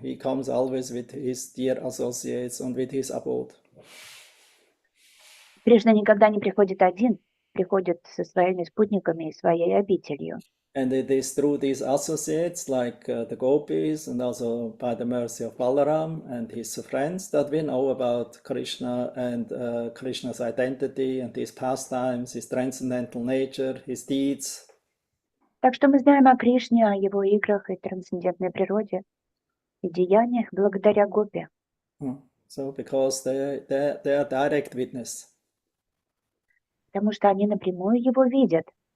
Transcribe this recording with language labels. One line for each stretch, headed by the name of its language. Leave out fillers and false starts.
English: He comes always with his dear associates and with his abode.
Russian: Кришна никогда не приходит один, приходит со своими спутниками и своей обителью.
English: And it is through these associates, like the gopis, and also by the mercy of Balaram and his friends, that we know about Krishna and Krishna's identity and his pastimes, his transcendental nature, his deeds.
Russian: Так что мы знаем о Кришне, о его играх и трансцендентной природе и деяниях благодаря Гопи.
English: So because they are direct witness.
Russian: Потому что они напрямую его видят.